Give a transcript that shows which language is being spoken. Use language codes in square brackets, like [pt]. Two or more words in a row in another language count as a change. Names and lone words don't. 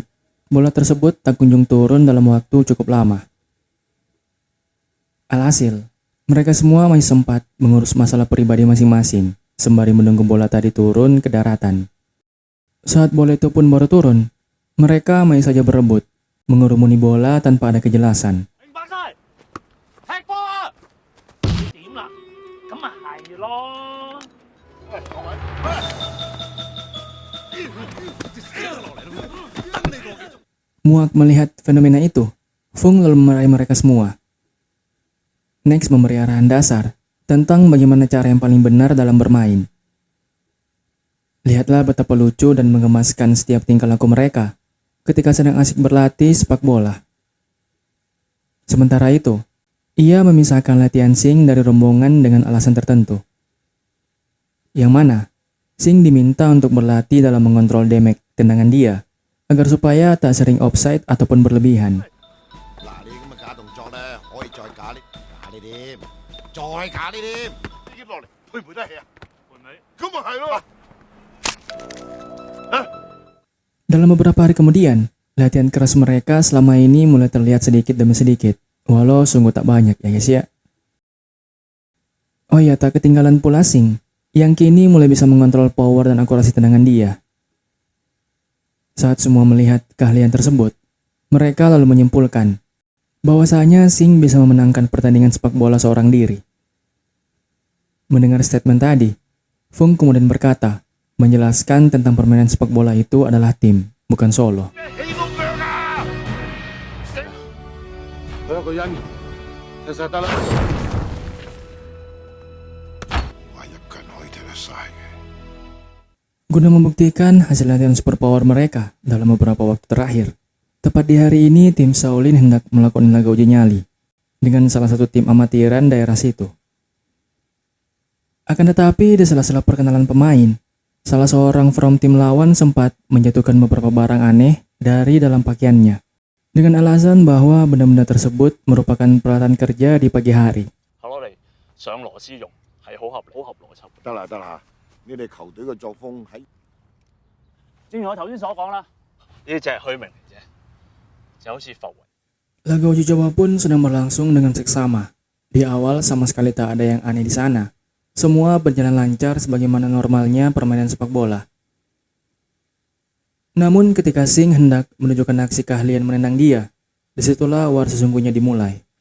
[id] Bola tersebut tak kunjung turun dalam waktu cukup lama. Alhasil, mereka semua masih sempat mengurus masalah pribadi masing-masing, sembari menunggu bola tadi turun ke daratan. Saat bola itu pun baru turun, mereka masih saja berebut, mengerumuni bola tanpa ada kejelasan. [yue] 明白晒，踢波啊！點啦？咁咪係咯。 [id] Muak melihat fenomena itu, Fung lalu memarahi mereka semua. Next memberi arahan dasar tentang bagaimana cara yang paling benar dalam bermain. Lihatlah betapa lucu dan menggemaskan setiap tingkah laku mereka ketika sedang asik berlatih sepak bola. Sementara itu, ia memisahkan latihan Sing dari rombongan dengan alasan tertentu. Yang mana, Sing diminta untuk berlatih dalam mengontrol damage tendangan dia, agar supaya tak sering offside ataupun berlebihan. [yue] 嗱，你咁嘅假動作咧，可以再假呢啲，再假呢啲，接落嚟配唔配得起啊？配唔起？咁咪係咯。 [id] Dalam beberapa hari kemudian, latihan keras mereka selama ini mulai terlihat sedikit demi sedikit, walau sungguh tak banyak ya guys ya. Oh ya, tak ketinggalan pula Sing, yang kini mulai bisa mengontrol power dan akurasi tendangan dia. Saat semua melihat keahlian tersebut, mereka lalu menyimpulkan bahwasanya Sing bisa memenangkan pertandingan sepak bola seorang diri. Mendengar statement tadi, Fung kemudian berkata, menjelaskan tentang permainan sepak bola itu adalah tim, bukan solo. [yue] 佢一個人踢晒得啦。話一個人可以踢得晒嘅。 [id] Guna membuktikan hasil latihan superpower mereka dalam beberapa waktu terakhir, tepat di hari ini tim Shaolin hendak melakukan laga uji nyali dengan salah satu tim amatiran daerah situ. Akan tetapi di sela-sela perkenalan pemain, salah seorang from tim lawan sempat menjatuhkan beberapa barang aneh dari dalam pakaiannya dengan alasan bahwa benda-benda tersebut merupakan peralatan kerja di pagi hari. [yue] 攞嚟上螺絲用係好合邏輯。得啦得啦，你哋球隊嘅作風喺正如我頭先所講啦，呢只係虛名嚟啫，就好似浮雲。 [id] Laga uji coba pun sedang berlangsung dengan seksama. Di awal sama sekali tak ada yang aneh di sana. Semua berjalan lancar sebagaimana normalnya permainan sepak bola. Namun ketika Sing hendak menunjukkan aksi keahlian menendang dia, disitulah war sesungguhnya dimulai.